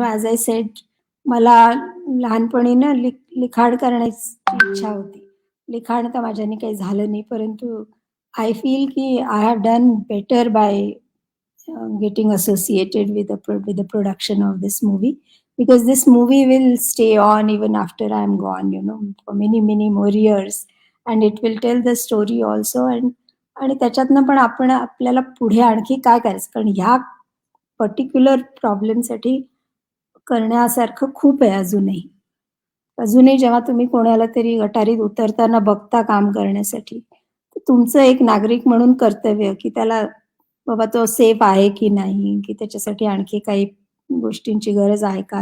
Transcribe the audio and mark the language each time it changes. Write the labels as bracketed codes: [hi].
[en] As I said, [mr] मला लहानपणी ना लिखाण करण्याची इच्छा होती. लिखाण तर माझ्याने काही झालं नाही, परंतु [en] I feel की I have done better by getting associated with the production of this movie, because this movie will stay on even after I am gone, for many more years, and it will tell the story also. [mr] आणि त्याच्यातनं पण आपल्याला पुढे आणखी काय करायचं, कारण ह्या पर्टिक्युलर प्रॉब्लेमसाठी करण्यासारखं खूप आहे अजूनही. अजूनही जेव्हा तुम्ही कोणाला तरी गटारीत उतरताना बघता काम करण्यासाठी, तर तुमचं एक नागरिक म्हणून कर्तव्य, की त्याला बाबा तो सेफ आहे की नाही, की त्याच्यासाठी आणखी काही गोष्टींची गरज आहे का?